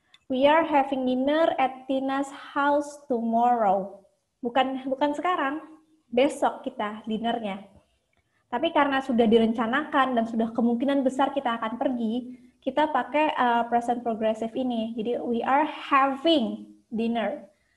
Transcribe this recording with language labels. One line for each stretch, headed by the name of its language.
English: We are having dinner at Tina's house tomorrow.
Indonesian: Bukan sekarang, besok kita dinernya. Tapi karena sudah direncanakan dan sudah kemungkinan besar kita akan pergi, kita pakai present progressive ini. Jadi
English: we are having dinner.